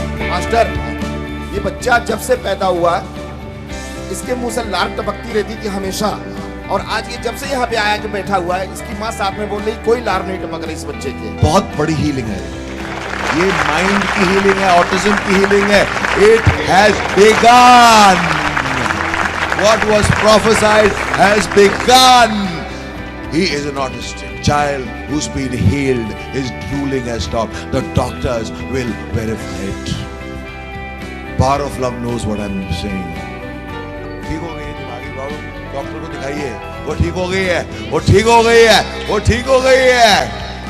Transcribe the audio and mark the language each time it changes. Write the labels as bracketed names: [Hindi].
[Hindi] Master, ये बच्चा जब से पैदा हुआ इसके मुंह से लार टपकती रहती थी हमेशा, और आज ये जब से यहाँ पे आया के बैठा हुआ है, इसकी माँ साथ में बोल रही कोई लार नहीं टपक रही इस बच्चे के। बहुत बड़ी हीलिंग है ये, माइंड की हीलिंग है, ऑटिज्म की हीलिंग है। [English] It has begun, what was prophesied has begun. He is an autistic child who's been healed. His drooling has stopped. The doctors will verify it. Power of love knows what I'm saying. [Hindi] ठीक हो गई है दिमागी problem, doctor को दिखाइए, वो ठीक हो गई है, वो ठीक हो गई है, वो ठीक हो गई है।